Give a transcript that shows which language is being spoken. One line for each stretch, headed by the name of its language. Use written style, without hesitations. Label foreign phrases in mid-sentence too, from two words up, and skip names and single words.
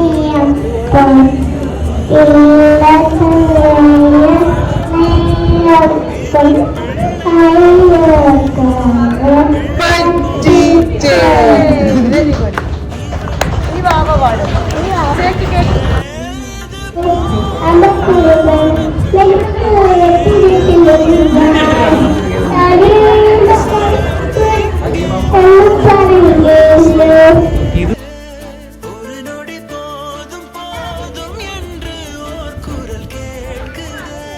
Tamil: இல்ல
English: very good.
Malayalam: ഈ ബാബ പാടും. കേക്ക് കേക്ക്.
Tamil: ஒரு நொடி போதும் போதும் என்று ஓர் குரல் கேட்குதே